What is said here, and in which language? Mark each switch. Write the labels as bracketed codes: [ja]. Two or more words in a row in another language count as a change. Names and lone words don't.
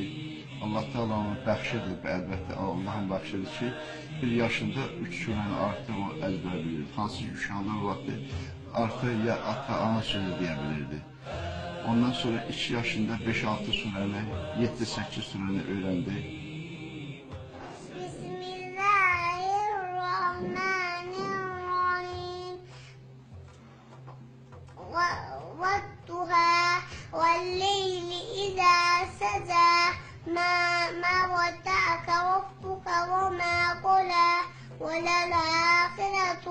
[az] Allah Teala onu bəxşidir, əlbəttə Allahın bəxşidir ki, 1 yaşında 3 surəni artıq o əzbər bilirdi. Hansı ki, uşaqlar vaxtı artıq ya ata, ana sözü deyə bilirdi. Ondan sonra 2 yaşında 5-6 surəni, 7-8 surəni öyrəndi. [ar] Bismillahirrahmanirrahim. وَالضُّحَى وَاللَّيْلِ إِذَا سَجَى مَا وَدَّعَكَ رَبُّكَ وَمَا قَلَى وَلَلْآخِرَةُ